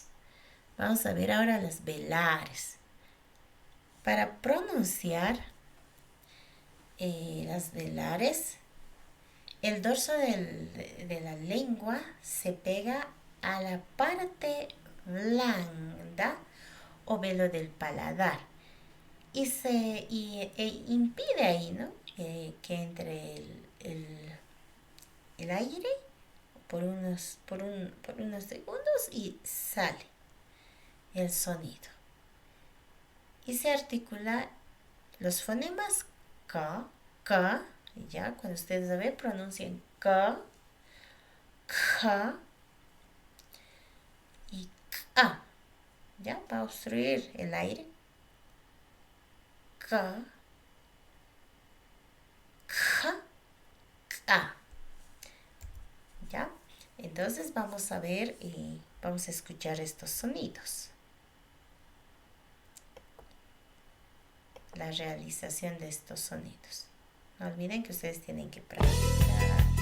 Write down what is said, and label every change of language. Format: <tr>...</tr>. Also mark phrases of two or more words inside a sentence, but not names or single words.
<es>Vamos a ver ahora las velares. Para pronunciar las velares, el dorso de la lengua se pega a la parte blanda o velo del paladar y impide ahí, ¿no? Que entre el aire por unos segundos y sale el sonido. Y se articula los fonemas ka, ka. Ya, cuando ustedes ven, pronuncian ka, ka y ka. Ya, para obstruir el aire. Ka, ka, ka. Ya, entonces vamos a ver y vamos a escuchar estos sonidos. La realización de estos sonidos. No olviden que ustedes tienen que practicar.</es>